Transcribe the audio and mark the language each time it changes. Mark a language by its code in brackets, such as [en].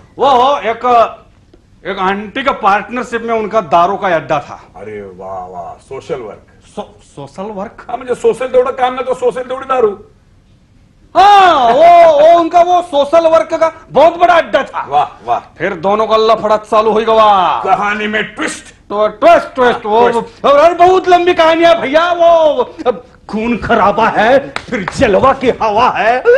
[hi] वो एक आंटी का पार्टनरशिप में उनका दारू का अड्डा था. अरे वाह सोशल वर्क. Social work. [mr] हा म्हणजे सोशल तेवढं काम नाही, तो सोशल तेवढी दारू. [hi] हाँ वो उनका वो सोशल वर्क का बहुत बड़ा अड्डा था. वाह. फिर दोनों का लफड़ा चालू हो गया. कहानी में ट्विस्ट. तो ट्विस्ट वो और बहुत लंबी कहानी है भैया. वो खून खराबा है, फिर जलवा की हवा है.